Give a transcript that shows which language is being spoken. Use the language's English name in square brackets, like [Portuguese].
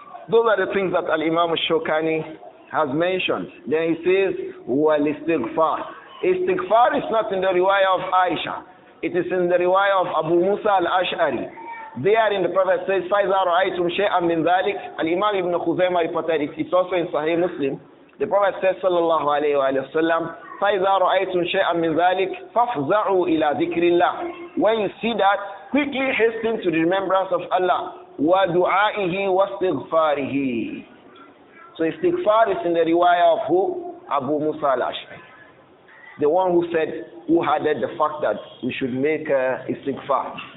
[English] Those are the things that Al-Imam Shawkani has mentioned. Then he says, wal-istighfar. Istighfar is not in the riwayah of Aisha. It is in the riwayah of Abu Musa al-Ash'ari. There in the Prophet says, [Arabic] فَإِذَا رَأَيْتُمْ شَيْئًا مِنْ ذَلِكَ. [English] Al-Imam Ibn Khuzaymah reported it. It's also in Sahih Muslim. The Prophet says, sallallahu alayhi wa sallam, [Arabic] فَإِذَا رَأَيْتُمْ شَيْئًا مِنْ ذَلِكَ فَافْزَعُوا إِلَى ذِكْرِ اللَّهِ. [English] When you see that, quickly hasten to the remembrance of Allah. [Arabic] وَدُعَائِهِ وَاسْتِغْفَارِهِ. [English] So istighfar is in the riwayah of who? Abu Musa al-Ash'ari. The one who added the fact that we should make istighfar.